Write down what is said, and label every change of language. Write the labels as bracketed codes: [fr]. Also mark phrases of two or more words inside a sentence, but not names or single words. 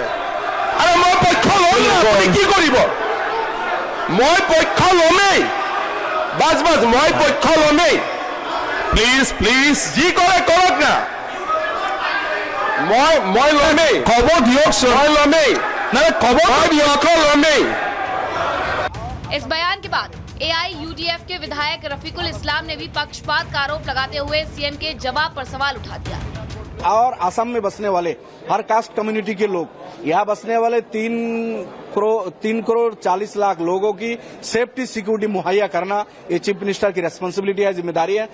[as] আৰু মই পক্ষ ল'ম না, আপুনি কি কৰিব? মই পক্ষ ল'মেই, বাজ মই পক্ষ ল'মেই। প্লিজ যি কৰে কৰক না, মই ল'মেই। খবৰ দিয়কচোন, মই ল'মেই, নাই খবৰ দিয়ক, ল'মেই। [hi] इस बयान के बाद एआईयूडीएफ के विधायक रफीकुल इस्लाम ने भी पक्षपात का आरोप लगाते हुए सीएम के जवाब पर सवाल उठा दिया। और असम में बसने वाले हर [en] caste community [hi] के लोग, यहाँ बसने वाले 3 करोड़ 40 लाख लोगों की [en] safety security [hi] मुहैया करना ये [en] chief minister [hi] की रेस्पॉन्सिबिलिटी है, जिम्मेदारी है।